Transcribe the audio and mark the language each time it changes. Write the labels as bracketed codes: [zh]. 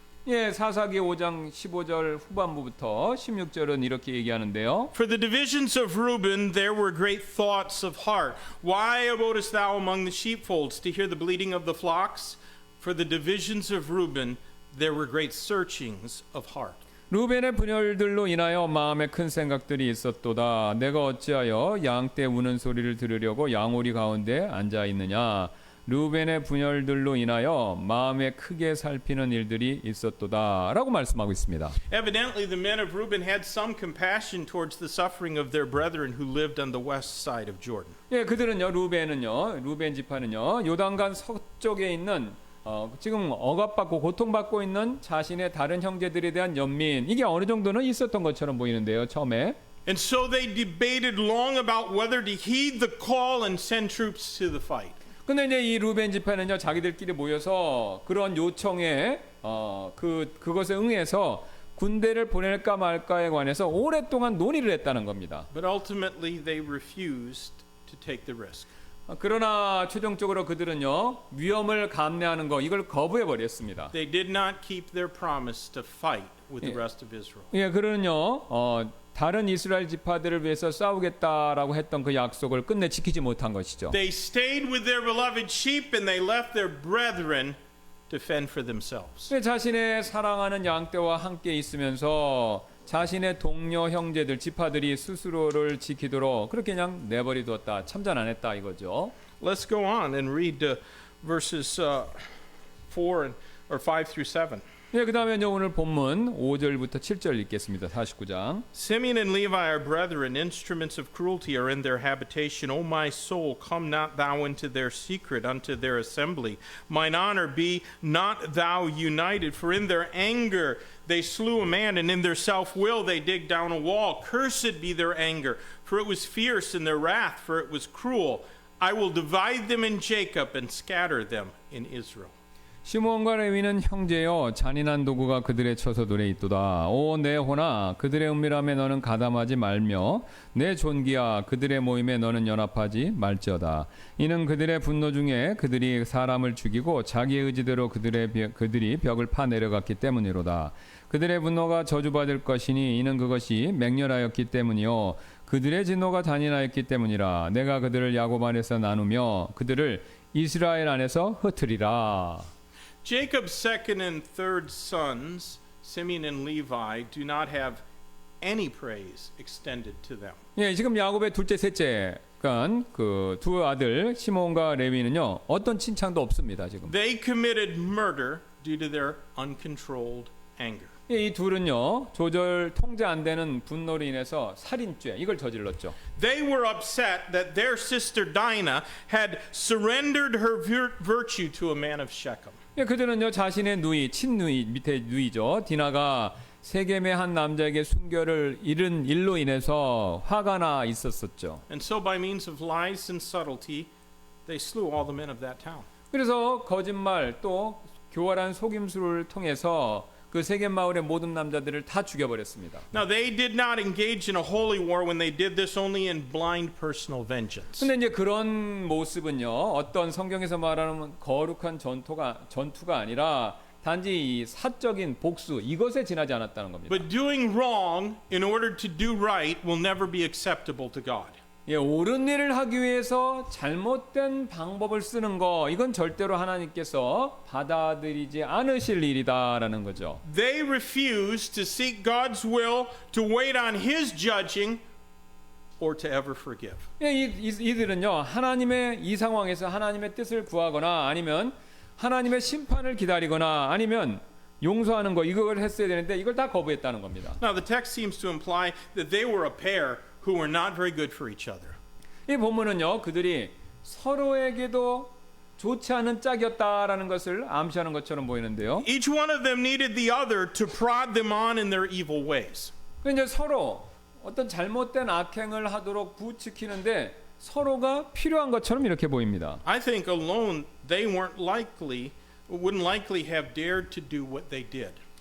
[ko] 예, 사사기 5장 15절 후반부부터 16절은 이렇게 얘기하는데요. [en] For the divisions of Reuben there were great thoughts of heart. Why abodest thou among the sheepfolds to hear the bleating of the flocks? For the divisions of Reuben there were great searchings of heart. [ko] 루벤의 분열들로 인하여 마음에 큰 생각들이 있었도다. 내가 어찌하여 양떼 우는 소리를 들으려고 양오리 가운데 앉아 있느냐. 루벤의 분열들로 인하여 마음에 크게 살피는 일들이 있었도다라고 말씀하고 있습니다. [en] Evidently the men of Reuben had some compassion towards the suffering of their brethren who lived on the west side of Jordan. [ko] 예, 그들은요, 루벤 지파는요, 요단강 서쪽에 있는 지금 억압받고 고통받고 있는 자신의 다른 형제들에 대한 연민, 이게 어느 정도는 있었던 것처럼 보이는데요, 처음에. [en] And so they debated long about whether to heed the call and send troops to the fight. [ko] 근데 이제 이 루벤 지파는요, 자기들끼리 모여서 그런 요청에 그것에 응해서 군대를 보낼까 말까에 관해서 오랫동안 논의를 했다는 겁니다. [en] But ultimately they refused to take the risk. [ko] 그러나 최종적으로 그들은요, 위험을 감내하는 거 이걸 거부해 버렸습니다. [en] They did not keep their promise to fight with the rest of Israel. [ko] 예, 그들은요, 다른 이스라엘 지파들을 위해서 싸우겠다라고 했던 그 약속을 끝내 지키지 못한 것이죠. [en] They stayed with their beloved sheep and they left their brethren to fend for themselves. [ko] 자신의 사랑하는 양떼와 함께 있으면서 자신의 동료 형제들 지파들이 스스로를 지키도록 그렇게 그냥 내버려 두었다. 참전 안 했다 이거죠. [en] Let's go on and read verses 4 or 5 through 7. [ko] 예, 그다음에 오늘 본문 5절부터 7절 읽겠습니다. 49장. [en] Simeon and Levi are brethren, instruments of cruelty are in their habitation. O my soul, come not thou into their secret, unto their assembly. Mine honor be not thou united, for in their anger they slew a man, and in their self-will they dig down a wall. Cursed be their anger, for it was fierce, and their wrath, for it was cruel. I will divide them in Jacob and scatter them in Israel. [ko] 시므온과 레위는 형제여, 잔인한 도구가 그들의 처소들에 있도다. 오 내 호나, 그들의 은밀함에 너는 가담하지 말며 내 존귀야, 그들의 모임에 너는 연합하지 말지어다. 이는 그들의 분노 중에 그들이 사람을 죽이고 자기의 의지대로 그들이 벽을 파 내려갔기 때문이로다. 그들의 분노가 저주받을 것이니 이는 그것이 맹렬하였기 때문이요 그들의 진노가 잔인하였기 때문이라. 내가 그들을 야곱 안에서 나누며 그들을 이스라엘 안에서 흩으리라. [en] Jacob's second and third sons, Simeon and Levi, do not have any praise extended to them. [ko] 예, 지금 야곱의 둘째, 셋째, 그러니까 그 두 아들 시몬과 레위는요, 어떤 칭찬도 없습니다. 지금. [en] They committed murder due to their uncontrolled anger. [ko] 예, 이 둘은요, 조절 통제 안 되는 분노로 인해서 살인죄 이걸 저질렀죠. [en] They were upset that their sister Dinah had surrendered her virtue to a man of Shechem. [ko] 예, 그들은요, 자신의 누이, 친누이 밑에 누이죠, 디나가 세겜의 한 남자에게 순결을 잃은 일로 인해서 화가 나 있었었죠. [en] And so by means of lies and subtlety, they slew all the men of that town. [ko] 그래서 거짓말 또 교활한 속임수를 통해서 그 세겜 마을의 모든 남자들을 다 죽여버렸습니다. [en] Now they did not engage in a holy war when they did this only in blind personal vengeance. [ko] 근데 이제 그런 모습은요, 어떤 성경에서 말하는 거룩한 전투가 아니라 단지 이 사적인 복수 이것에 지나지 않았다는 겁니다. [en] But doing wrong in order to do right will never be acceptable to God. [ko] 예, 옳은 일을 하기 위해서 잘못된 방법을 쓰는 거 이건 절대로 하나님께서 받아들이지 않으실 일이다라는 거죠. [en] They refused to seek God's will, to wait on His judging, or to ever forgive. [ko] 예, 이들은요, 하나님의 이 상황에서 하나님의 뜻을 구하거나 아니면 하나님의 심판을 기다리거나 아니면 용서하는 거 이걸 했어야 되는데 이걸 다 거부했다는 겁니다. [en] Now the text seems to imply that they were a pair who were not very good for each other. [ko] 이 본문은요, 그들이 서로에게도 좋지 않은 짝이었다라는 것을 암시하는 것처럼 보이는데요. [en] Each one of them needed the other to prod them on in their evil ways. [ko] 이제 서로 어떤 잘못된 악행을 하도록 부추기는데 서로가 필요한 것처럼 이렇게 보입니다. [en] I think alone they wouldn't likely have dared to do what they did.